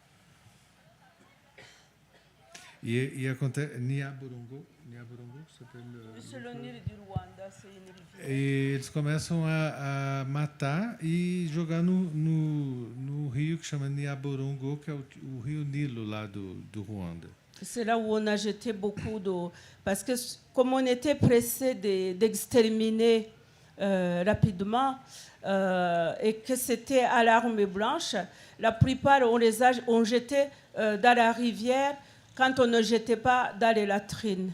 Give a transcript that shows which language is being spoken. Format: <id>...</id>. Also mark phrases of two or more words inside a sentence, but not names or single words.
<pt>E acontece... Nyabarongo, eles começam a matar e jogar no rio que chama Nyabarongo, que é o rio Nilo lá do Ruanda.</pt> <fr>C'est là où on a jeté beaucoup d'eau. Parce que comme on était pressé d'exterminer rapidement et que c'était à l'arme blanche, la plupart on jeté dans la rivière quand on ne jetait pas dans les latrines.</fr>